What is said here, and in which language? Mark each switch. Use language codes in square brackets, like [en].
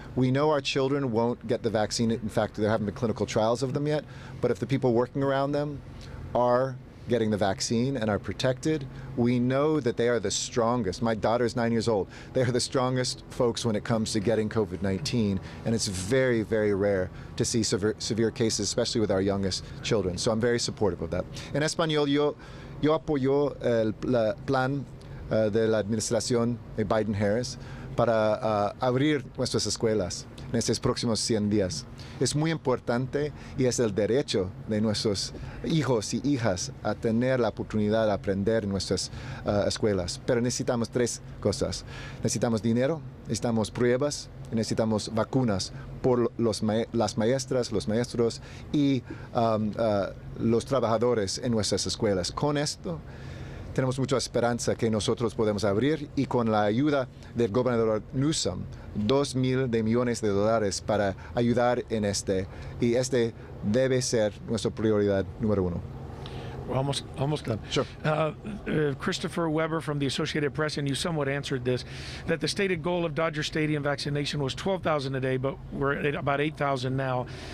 [en] We know our children won't get the vaccine. In fact, there haven't been clinical trials of them yet, but if the people working around them are getting the vaccine and are protected, we know that they are the strongest. My daughter is 9 years old. They are the strongest folks when it comes to getting COVID-19, and it's very, very rare to see severe cases, especially with our youngest children. So I'm very supportive of that. [es] En español, yo apoyo el plan de la administración de Biden-Harris para abrir nuestras escuelas en estos próximos 100 días. Es muy importante y es el derecho de nuestros hijos y hijas a tener la oportunidad de aprender en nuestras escuelas. Pero necesitamos 3 cosas. Necesitamos dinero, necesitamos pruebas y necesitamos vacunas por las maestras, los maestros y los trabajadores en nuestras escuelas. Con esto tenemos mucha esperanza que nosotros podemos abrir, y con la ayuda del gobernador Newsom, $2,000 millones para ayudar en y este debe ser nuestra prioridad número 1. [en] We're almost done. Sure. Christopher Weber from the Associated Press, and you somewhat answered this, that the stated goal of Dodger Stadium vaccination was 12,000 a day, but we're at about 8,000 now.